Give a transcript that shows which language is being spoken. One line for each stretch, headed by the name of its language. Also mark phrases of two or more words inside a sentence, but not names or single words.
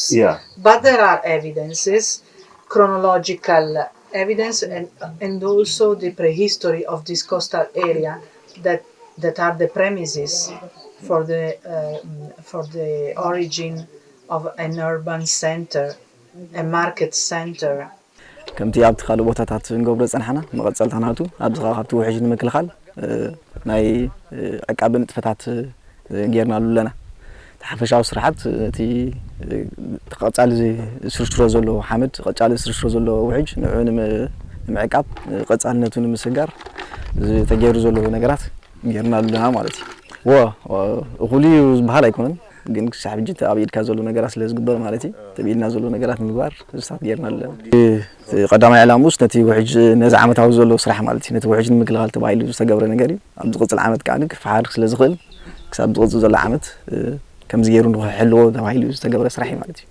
English: But there are evidences, chronological evidence, and also the prehistory of this coastal area that are the premises for the origin of an urban center, a market center.
Tigrinya: ከምቲ ኣብቲ ካልእ ቦታታት እንገብሮ ፀንሓና መቐፀልታናቱ ኣብዚ ካብቲ ውሕጅ ንምክልኻል ናይ ዕቃብ ንጥፈታት ጌርናሉ ኣለና ተሓፈሻዊ ስራሓት እቲ ተቐጻሊ ስርሽሮ ዘሎ ሓመድ ቀጻሊ ስርሽሮ ዘሎ ውሕጅ ንዑ ንምዕቃብ ቀጻልነቱ ንምስጋር ተገይሩ ዘሎ ነገራት ጌርናሉ ኣለና ማለት እዩ እኹሊ ዝበሃል ኣይኮነን ግን ክሳብ ሕጂ ኣብ ኢድካ ዘሎ ነገራት ስለ ዝግበር ማለት እዩ ተቢልና ዘሎ ነገራት ምግባር ዝሳት ጌርና ኣለና ቀዳማይ ዕላሙስ ነቲ ውሕጅ ነዚ ዓመታዊ ዘሎ ስራሕ ማለት እዩ ነቲ ውሕጅ ንምክልኻል ተባሂሉ ዝተገብረ ነገር እዩ ኣብ ዝቕፅል ዓመት ከዓ ክፍሓር ስለ ዝኽእል ክሳብ ዝቕፅል ዘሎ ዓመት ከምዚ ገይሩ ንኽሕልዎ ተባሂሉ ዝተገብረ ስራሕ እዩ ማለት እዩ